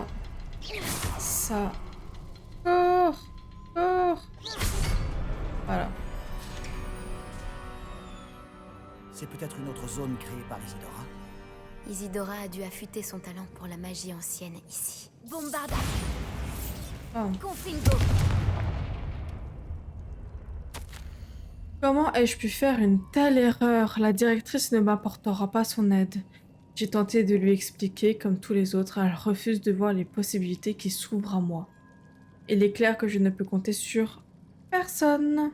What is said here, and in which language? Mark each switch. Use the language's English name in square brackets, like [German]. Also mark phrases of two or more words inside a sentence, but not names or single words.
[French] Ça... Corps! Corps! Voilà. C'est peut-être une autre zone créée par Isidora. Isidora a dû affûter son talent pour la magie ancienne ici. Bombarda! Ah. Confringo! Comment ai-je pu faire une telle erreur? La directrice ne m'apportera pas son aide. J'ai tenté de lui expliquer, comme tous les autres, elle refuse de voir les possibilités qui s'ouvrent à moi. Il est clair que je ne peux compter sur personne.